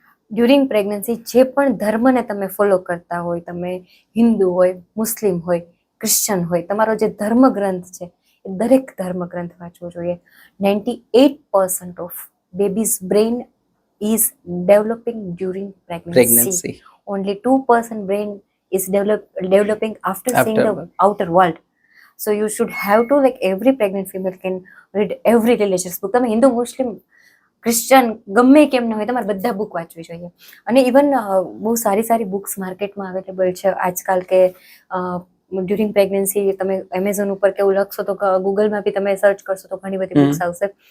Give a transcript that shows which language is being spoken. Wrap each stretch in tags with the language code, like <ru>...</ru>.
<gu>During pregnancy જે પણ ધર્મને તમે ફોલો કરતા હોય, તમે હિન્દુ હોય, મુસ્લિમ હોય, ક્રિશ્ચન હોય, તમારો જે ધર્મગ્રંથ છે એ દરેક ધર્મગ્રંથ વાંચવો જોઈએ.</gu> <en>98% of babies brain is developing during pregnancy. Only 2% brain is developing after seeing the outer world. So you should have to, like every pregnant female can read every religious book.</en> <gu>તમે હિન્દુ, મુસ્લિમ, Christian ગમે કેમ ન હોય, તમારે બધા book વાંચવી જોઈએ. અને ઇવન બહુ સારી સારી બુક્સ માર્કેટમાં અવેલેબલ છે આજકાલ, કે ડ્યુરિંગ પ્રેગ્નન્સી તમે એમેઝોન ઉપર કેવું લખશો તો ગૂગલમાં બી તમે સર્ચ કરશો તો ઘણી બધી બુક્સ આવશે.</gu>